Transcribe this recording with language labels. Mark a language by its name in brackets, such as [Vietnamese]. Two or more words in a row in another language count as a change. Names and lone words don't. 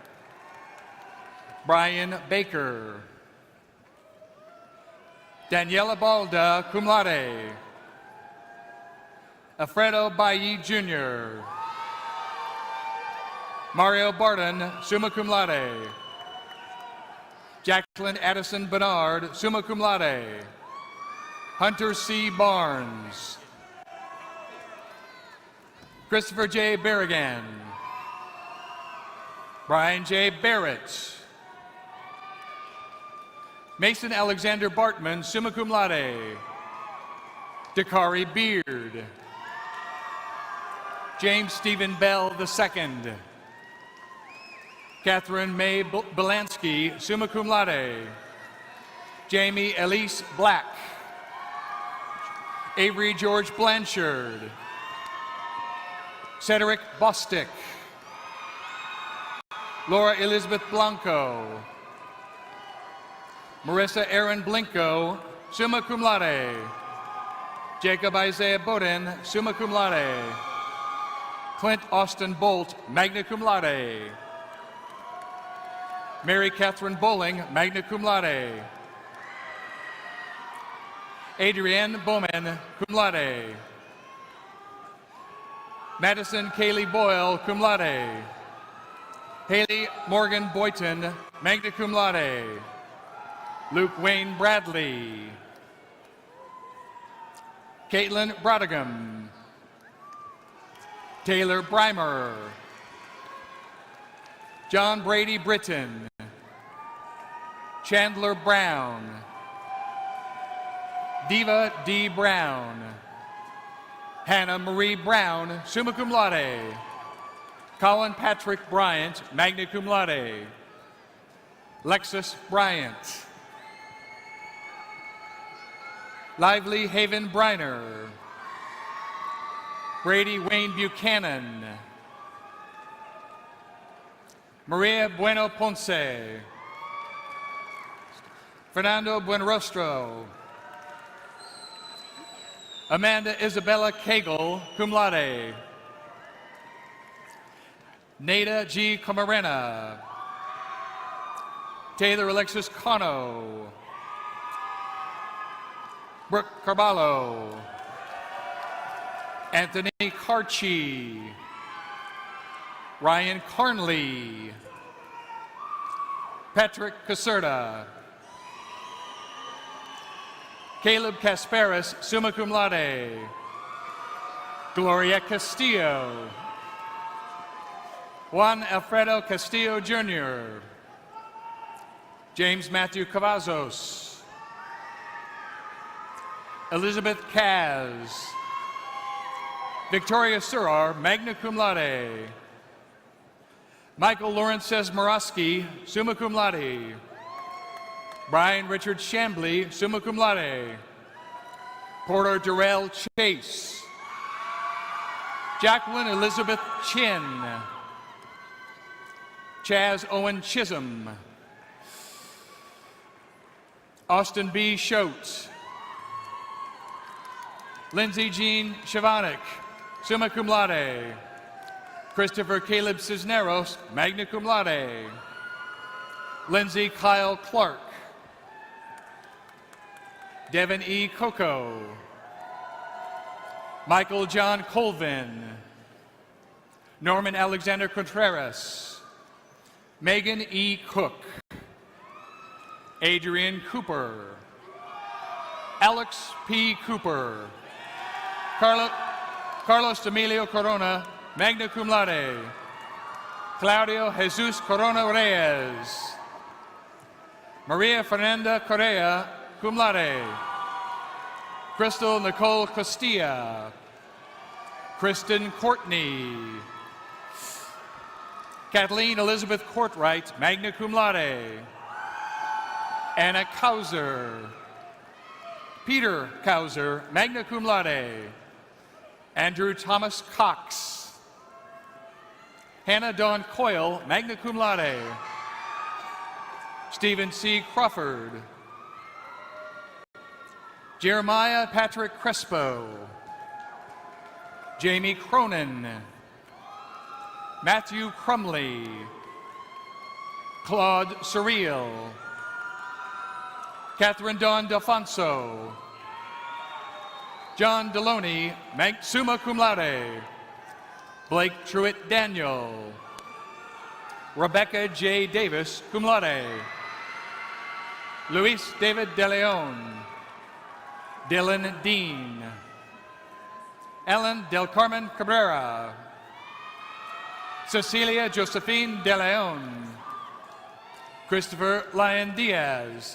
[English] Brian Baker, Daniela Balda, [Latin] cum laude, [English] Alfredo Bailly Jr., Mario Barton, [Latin] summa cum laude, [English] Jacqueline Addison Bernard, [Latin] summa cum laude, [English] Hunter C. Barnes, Christopher J. Berrigan, Brian J. Barrett, Mason Alexander Bartman, [Latin] summa cum laude, [English] Dakari Beard, James Stephen Bell II, Catherine May Belansky, [Latin] summa cum laude, [English] Jamie Elise Black, Avery George Blanchard, Cedric Bostick, Laura Elizabeth Blanco, Marissa Aaron Blinko, [Latin] summa cum laude, [English] Jacob Isaiah Bowden, [Latin] summa cum laude, [English] Clint Austin Bolt, [Latin] magna cum laude, [English] Mary Catherine Bowling, [Latin] magna cum laude, [English] Adrienne Bowman, [Latin] cum laude, [English] Madison Kaylee Boyle, [Latin] cum laude, [English] Haley Morgan Boyton, [Latin] magna cum laude, [English] Luke Wayne Bradley, Caitlin Brodegum, Taylor Breimer, John Brady Britton, Chandler Brown, Diva D. Brown, Hannah Marie Brown, [Latin] summa cum laude, [English] Colin Patrick Bryant, [Latin] magna cum laude, [English] Lexus Bryant, Lively Haven Briner, Brady Wayne Buchanan, Maria Bueno Ponce, Fernando Buenrostro, Amanda Isabella Cagle, [Latin] cum laude, [English] Nada G. Camarena, Taylor Alexis Cano, Brooke Carballo, Anthony Carchi, Ryan Carnley, Patrick Caserta, Caleb Kasparis, [Latin] summa cum laude, [English] Gloria Castillo. Juan Alfredo Castillo Jr. James Matthew Cavazos. Elizabeth Kaz. Victoria Surar, [Latin] magna cum laude. [English] Michael Lawrence Sesmorowski, [Latin] summa cum laude. [English] Brian Richard Chambly, [Latin] summa cum laude. [English] Porter Durrell Chase. Jacqueline Elizabeth Chin. Chaz Owen Chisholm. Austin B. Schultz. Lindsay Jean Shavanik, [Latin] summa cum laude. [English] Christopher Caleb Cisneros, [Latin] magna cum laude. [English] Lindsay Kyle Clark. Devin E. Coco. Michael John Colvin. Norman Alexander Contreras. Megan E. Cook. Adrian Cooper. Alex P. Cooper. Carlos Emilio Corona, [Latin] magna cum laude. [English] Claudio Jesus Corona Reyes. Maria Fernanda Correa, [Latin] cum laude. [English] Crystal Nicole Costilla. Kristen Courtney. Kathleen Elizabeth Courtwright, [Latin] magna cum laude. [English] Anna Kauser. Peter Kauser, [Latin] magna cum laude. [English] Andrew Thomas Cox. Hannah Dawn Coyle, [Latin] magna cum laude. [English] Stephen C. Crawford. Jeremiah Patrick Crespo. Jamie Cronin. Matthew Crumley. Claude Surreal. Catherine Dawn Delfonso. John Deloney, [Latin] summa cum laude. [English] Blake Truitt Daniel. Rebecca J. Davis, [Latin] cum laude. [English] Luis David De Leon. Dylan Dean. Ellen Del Carmen Cabrera. Cecilia Josephine De Leon. Christopher Lyon Diaz.